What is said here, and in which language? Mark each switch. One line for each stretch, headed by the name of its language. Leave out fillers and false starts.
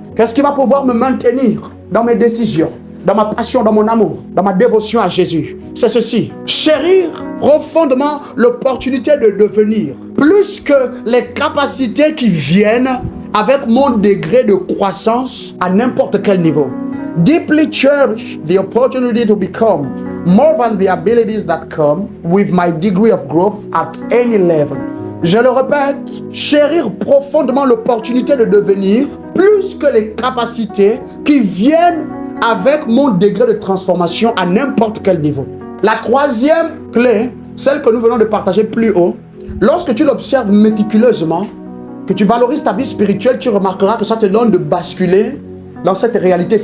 French: Qu'est-ce qui va pouvoir me maintenir dans mes décisions, dans ma passion, dans mon amour, dans ma dévotion à Jésus? C'est ceci: chérir profondément l'opportunité de devenir, plus que les capacités qui viennent avec mon degré de croissance à n'importe quel niveau.
English: Deeply cherish the opportunity to become more than the abilities that come with my degree of growth at any level.
French: Je le répète, chérir profondément l'opportunité de devenir, plus que les capacités qui viennent avec mon degré de transformation à n'importe quel niveau. La troisième clé, celle que nous venons de partager plus haut, lorsque tu l'observes méticuleusement, que tu valorises ta vie spirituelle, tu remarqueras que ça te donne de basculer dans cette réalité.